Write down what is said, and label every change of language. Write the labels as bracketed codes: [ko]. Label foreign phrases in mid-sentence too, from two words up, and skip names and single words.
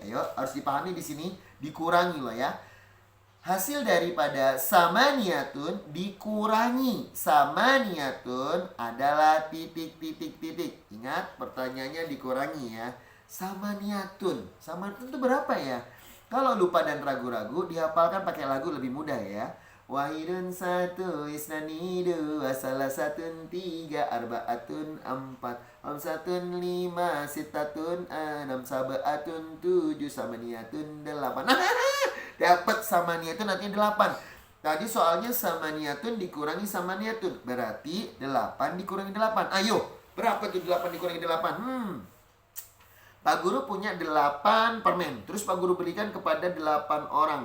[id] Ayo, harus dipahami di sini, dikurangi loh ya. Hasil daripada samaniyatun dikurangi samaniyatun adalah titik-titik-titik. Ingat, pertanyaannya dikurangi ya. Samaniyatun. Samaniyatun itu berapa ya? Kalau lupa dan ragu-ragu, dihafalkan pakai lagu lebih mudah ya. Wahidun satu, isnani dua, salah satun tiga, arbaatun empat, omsatun lima, sitatun enam, sabaatun tujuh, samaniyatun delapan. Dapat samaniyatun nantinya 8. Tadi soalnya samaniyatun dikurangi samaniyatun, berarti 8 dikurangi 8. Ayo, berapa tuh 8 dikurangi 8? Pak Guru punya 8 permen. Terus Pak Guru berikan kepada 8 orang.